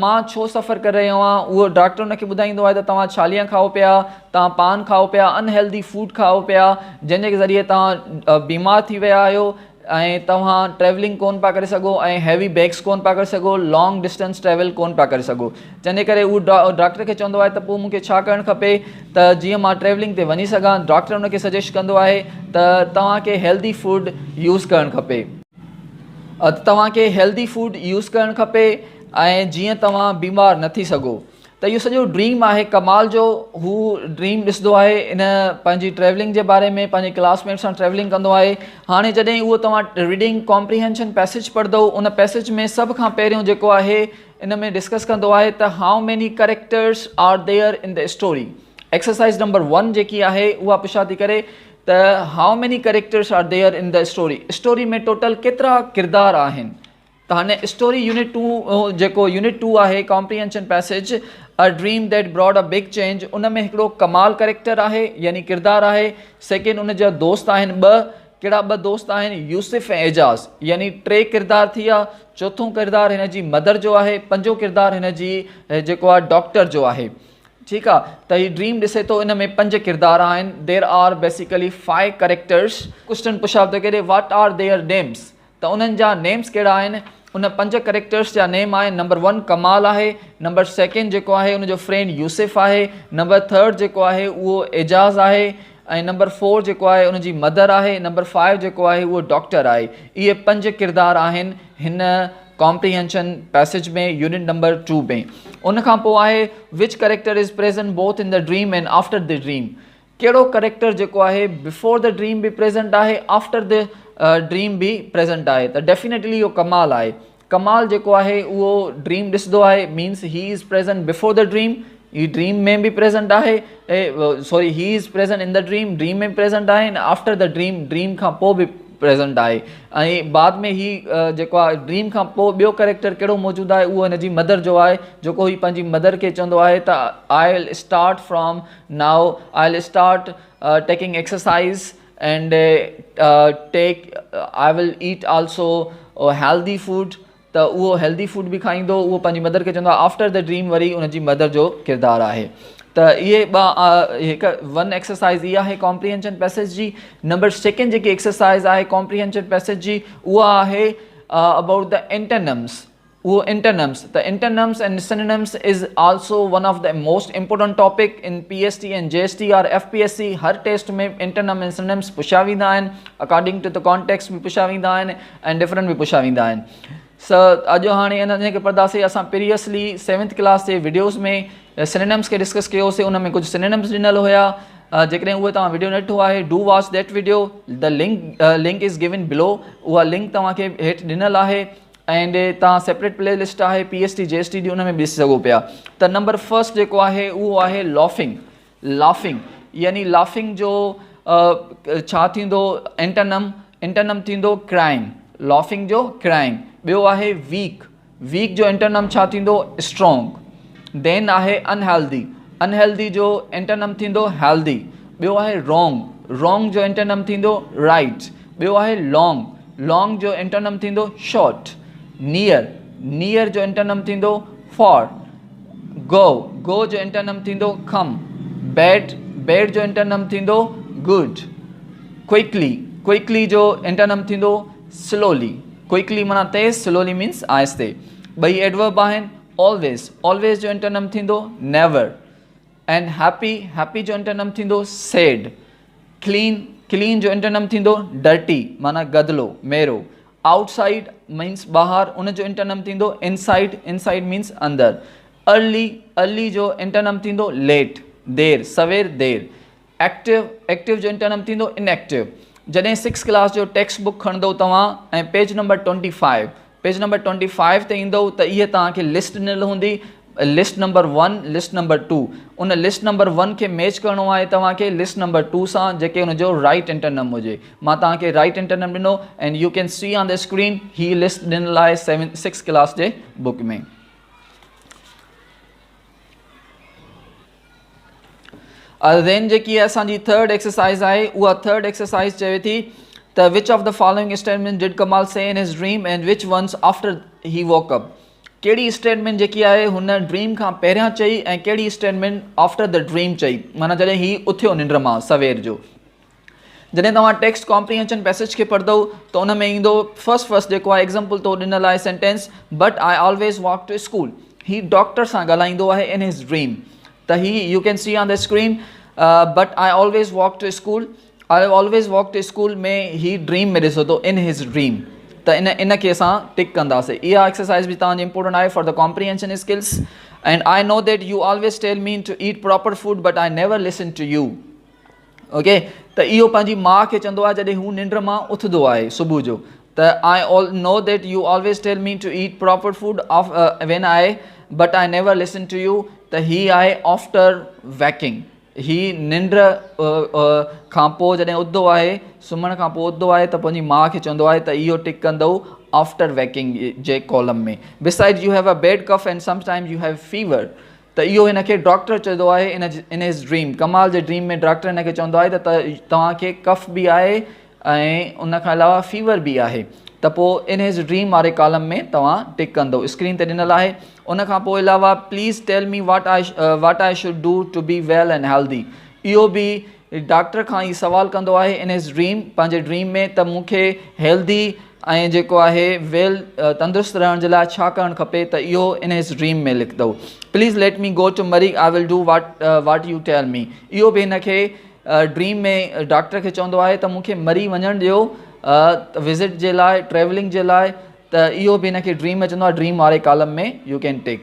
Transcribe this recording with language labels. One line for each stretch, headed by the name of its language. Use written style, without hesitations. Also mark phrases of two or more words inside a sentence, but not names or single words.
Sindhi: मां छो सफ़र करे रहियो आहियां उहो डॉक्टर उनखे ॿुधाईंदो आहे त तव्हां छालियां खाओ पिया तव्हां पान खाओ पिया
English: unhealthy food
Sindhi: खाओ पिया जंहिंजे ज़रिए तव्हां बीमार थी विया आहियो ऐं तव्हां ट्रेवलिंग कोन पिया करे सघो ऐं
English: heavy bags
Sindhi: कोन पिया करे सघो
English: long distance travel
Sindhi: कोन पिया करे सघो जंहिंजे करे उहो डॉक्टर खे चवंदो आहे त पोइ मूंखे छा करणु खपे त जीअं मां ट्रेवलिंग ते वञी सघां डॉक्टर उनखे सजेस्ट कंदो आहे त तव्हांखे
English: healthy food use
Sindhi: करणु खपे तव्हांखे
English: healthy food use
Sindhi: करणु खपे ऐं जीअं तव्हां बीमार न थी सघो त इहो सॼो ड्रीम आहे कमाल जो हू ड्रीम ॾिसंदो आहे इन पंहिंजी ट्रेवलिंग जे बारे में पंहिंजे क्लासमेट सां ट्रेवलिंग कंदो आहे हाणे जॾहिं उहो तव्हां
English: reading comprehension passage
Sindhi: पढ़ंदव उन पैसेज में सभ खां पहिरियों जेको आहे इन में डिस्कस कंदो आहे त
English: how many characters are there in the story exercise number 1
Sindhi: जेकी आहे उहा पुछा थी करे त
English: how many characters are there in the story
Sindhi: में टोटल केतिरा किरदार आहिनि त हाणे
English: story unit
Sindhi: 2 जेको यूनिट 2 आहे कॉम्प्रीहेंशन
English: passage a dream that brought a big change
Sindhi: उन में हिकिड़ो कमाल कैरेक्टर आहे यानी किरदार आहे सेकेंड उन जा दोस्त आहिनि कहिड़ा 2 दोस्त आहिनि यूसुफ ऐं एजाज़ यानी 3 किरदार थी विया चौथों किरदार हिन जी मदर जो आहे पंजो किरदार हिन जी जेको आहे डॉक्टर जो आहे ठीकु आहे त हीउ ड्रीम ॾिसे थो इन में 5 किरदार आहिनि
English: there are basically 5 characters
Sindhi: क्वेश्चन पुछा थो करे
English: what are their names
Sindhi: त उन्हनि जा नेम्स कहिड़ा आहिनि उन 5 कैरेक्टर्स जा नेम आहिनि नंबर 1 कमाल आहे नंबर 2 जेको आहे उनजो फ्रेंड यूसुफ आहे नंबर 3 जेको आहे उहो एजाज़ आहे ऐं नंबर 4 जेको आहे उनजी मदर आहे नंबर 5 जेको आहे उहो डॉक्टर आहे इहे 5 किरदार आहिनि हिन
English: comprehension passage
Sindhi: में
English: unit number 2
Sindhi: में उन खां पोइ आहे
English: which character is present both in the dream and after the dream एंड आफ्टर द ड्रीम
Sindhi: कहिड़ो कैरेक्टर जेको आहे
English: before the dream
Sindhi: बि प्रेजेंट आहे
English: आफ्टर the dream
Sindhi: बि प्रेजेंट आहे त डेफिनेटली इहो कमाल आहे कमाल जेको आहे उहो ड्रीम ॾिसंदो आहे
English: means he is present before the dream
Sindhi: ही ड्रीम में बि प्रेजेंट आहे
English: sorry he is present in the dream
Sindhi: में प्रेजेंट आहे ऐं
English: after the dream
Sindhi: खां पोइ बि प्रेजेंट आहे ऐं बाद में ही जेको आहे ड्रीम खां पोइ ॿियो कैरेक्टर कहिड़ो मौजूदु आहे उहो हिन जी मदर जो आहे जेको ही पंहिंजी मदर खे चवंदो आहे त
English: I will start from now I will start taking exercise and I will eat also healthy food
Sindhi: त उहो
English: healthy food
Sindhi: बि खाईंदो उहो पंहिंजी मदर खे चवंदो आहे
English: after the dream
Sindhi: वरी उनजी मदर जो किरदारु आहे त इहे हिकु 1 एक्सरसाइज़ इहा आहे
English: comprehension passage
Sindhi: जी नंबर 2 जेकी एक्सरसाइज़ आहे
English: comprehension passage
Sindhi: जी उहा आहे
English: about the antonyms
Sindhi: वो antonyms.
English: The antonyms and synonyms is also one of the most important topic in PST and JST or FPSC.
Sindhi: हर टेस्ट में
English: antonym and synonyms
Sindhi: पुछा वेंदा आहिनि,
English: according to the context
Sindhi: में पुछा वेंदा आहिनि
English: and different
Sindhi: भी पुछा वेंदा आहिनि. अॼु हाणे इन खे पढ़ंदासीं. असां प्रीवियसली 7th क्लास जे वीडियोज़ में synonyms खे डिस्कस कयोसीं. उन में कुझु synonyms ॾिनल हुया. जेकॾहिं उहे तव्हां वीडियो न ॾिठो आहे,
English: डू वॉच दैट वीडियो. द लिंक इज़ गिवन बिलो.
Sindhi: उहा लिंक तव्हांखे हेठि ॾिनल आहे एंड तव्हां
English: separate play list
Sindhi: आहे PST JST जी, उन में ॾिसी सघो पिया. त
English: number first
Sindhi: जेको आहे उहो आहे लॉफिंग. लाफिंग यानी लाफिंग जो छा थींदो एंटनम थींदो क्राइंग. लॉफिंग जो क्राइंग. ॿियो आहे वीक. वीक जो एंटनम छा थींदो स्ट्रॉन्ग. देन आहे अनहेल्दी. अनहेल्दी जो एंटनम थींदो हेल्दी. ॿियो आहे रॉन्ग. रॉन्ग जो एंटनम थींदो राइट. ॿियो आहे लॉन्ग. लॉन्ग जो एंटनम थींदो शॉर्ट. नियर. नियर जो एंटनम थींदो फॉर. गो. गो जो एंटनम थींदो कम. बैड. बैड जो एंटनम थींदो गुड. क्विकली. क्विकली जो एंटनम थींदो स्लोली. क्विकली माना तेज़, स्लोली मीन्स आहिस्ते. ॿई एडवर्ब आहिनि. ऑलवेज. ऑलवेज जो एंटनम थींदो नेवर. एंड हैप्पी. हैप्पी जो एंटनम थींदो सैड. क्लीन. क्लीन जो एंटनम थींदो डर्टी माना गदलो मेरो. आउटसाइड मीन्स ॿाहिरि, उन जो एंटनम थींदो इनसाइड. इनसाइड मीन्स अंदरि. अर्ली. अर्ली जो एंटनम थींदो लेट देर, सवेर देर. एक्टिव. एक्टिव जो एंटनम थींदो इनएक्टिव. जॾहिं 6th क्लास जो
English: text book
Sindhi: खणंदो तव्हां ऐं
English: page number 25 page number 25
Sindhi: ते ईंदो त इहे तव्हांखे लिस्ट ॾिनल हूंदी.
English: list number 1 list number 2.
Sindhi: उन
English: list number 1
Sindhi: खे मैच करिणो आहे तव्हांखे
English: list number 2
Sindhi: सां जेके हुनजो
English: right antonym
Sindhi: हुजे. मां तव्हांखे
English: right antonym ॾिनो and you can see on the screen.
Sindhi: ही लिस्ट ॾिनल आहे 6th क्लास जे बुक में. देन जेकी असांजी थर्ड एक्सरसाइज़ आहे उहा थर्ड एक्सरसाइज़ चवे थी त
English: which of the following statement did Kamal say in his dream and which ones after he woke up.
Sindhi: कहिड़ी स्टेटमेंट जेकी आहे हुन ड्रीम खां पहिरियां चई ऐं कहिड़ी स्टेटमेंट
English: after the dream
Sindhi: चई, माना जॾहिं ही उथियो निंड मां सवेर जो. जॾहिं तव्हां
English: text comprehension passage
Sindhi: खे पढ़ंदव त उन में ईंदो फर्स्ट जेको आहे एग्ज़ाम्पल तो ॾिनल आहे सेंटेंस
English: but I always walk to school.
Sindhi: ही डॉक्टर सां ॻाल्हाईंदो आहे
English: in his dream. त he you can see on the screen but I always walk to school. I always walk to school
Sindhi: में ही ड्रीम में ॾिसो थो
English: in his dream.
Sindhi: त इन खे असां टिक कंदासीं. इहा एक्सरसाइज बि तव्हांजी इंपॉर्टेंट आहे
English: for the comprehension skills. and I know that you always tell me to eat proper food but I never listen to you. ओके.
Sindhi: त इहो पंहिंजी माउ खे चवंदो आहे जॾहिं हू निंड मां उथंदो आहे सुबुह जो.
English: त I all know that you always tell me to eat proper food when I but I never listen to you.
Sindhi: त ही आहे
English: after waking.
Sindhi: ही निंड खां पोइ जॾहिं उथंदो आहे, सुम्हण खां पोइ उथंदो आहे त पंहिंजी माउ खे चवंदो आहे त इहो टिक कंदो
English: after waking
Sindhi: जे कॉलम में.
English: besides you have a bad cough and sometimes you have fever.
Sindhi: त इहो हिन खे डॉक्टर चवंदो आहे
English: in his dream.
Sindhi: कमाल जे ड्रीम में डॉक्टर हिन खे चवंदो आहे त तव्हांखे कफ बि आहे ऐं उन खां अलावा फीवर बि आहे. त पोइ
English: in his dream
Sindhi: वारे कॉलम में तव्हां टिक कंदो. स्क्रीन ते ॾिनल आहे. उन खां पोइ अलावा
English: please tell me what I should do to be well and healthy.
Sindhi: इहो बि डॉक्टर खां ई सवाल कंदो आहे
English: in his dream,
Sindhi: पंहिंजे ड्रीम में त मूंखे हेल्दी ऐं जेको आहे वेल तंदुरुस्त रहण जे लाइ छा करणु खपे. त इहो
English: in his dream
Sindhi: में लिखंदो.
English: please let me go to Murree I will do what you tell me.
Sindhi: इहो बि हिन खे ड्रीम में डॉक्टर खे चवंदो आहे त मूंखे मरी वञणु ॾियो विज़िट जे लाइ, ट्रेवलिंग जे लाइ. त इहो बि हिन खे ड्रीम में चवंदो आहे. ड्रीम वारे कॉलम में
English: you can take.